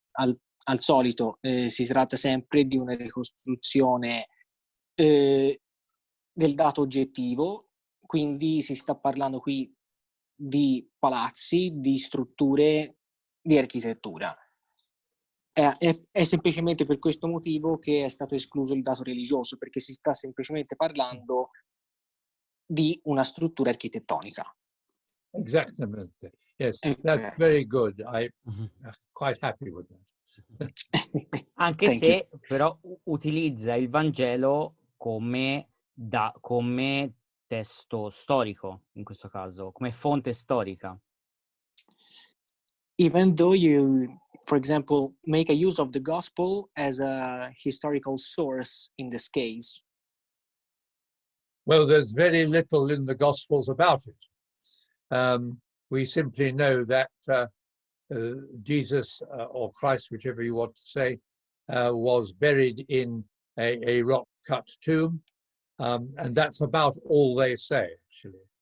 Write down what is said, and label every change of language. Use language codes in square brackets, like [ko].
[it] Al solito si tratta sempre di una ricostruzione del dato oggettivo, quindi si sta parlando qui di palazzi, di strutture, di architettura. È semplicemente per questo motivo che è stato escluso il dato religioso, perché si sta semplicemente parlando di una struttura architettonica. [es] Exactamente. [en] Yes, Okay. that's very good. I'm quite happy with that. [it] Anche se però utilizza il Vangelo come testo storico, in questo caso, come fonte storica. [en] Even though you, for example, make a use of the gospel as a historical source in this case. Well, there's very little in the Gospels about it. We simply know that Jesus or Christ, whichever you want to say, was buried in a rock-cut tomb, and that's about all they say, actually.